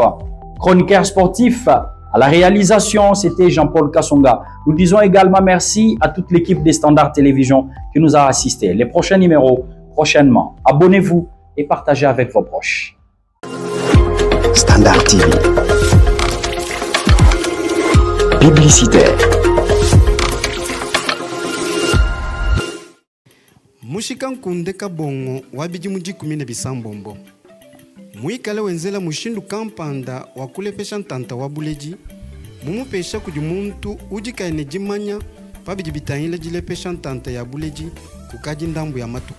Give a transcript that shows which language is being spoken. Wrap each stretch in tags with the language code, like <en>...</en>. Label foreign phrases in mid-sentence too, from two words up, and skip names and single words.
<fr>Chroniqueur sportif, à la réalisation, c'était Jean-Paul Kassonga. Nous disons également merci à toute l'équipe des Standard Télévision qui nous a assistés. Les prochains numéros, prochainement. Abonnez-vous et partagez avec vos proches. Standard TV. Publicitaire.</fr> <lua>Mushika nkunde kabongo wabiji mujikumine bisambombo. Muikale wenzela mushindu kampanda wakulepesha ntanta wabuleji. Mumupesha kuji muntu ujikaine jimanya pabiji bitahile jilepesha ntanta ya buleji kukaji ndambu ya matuku.</lua>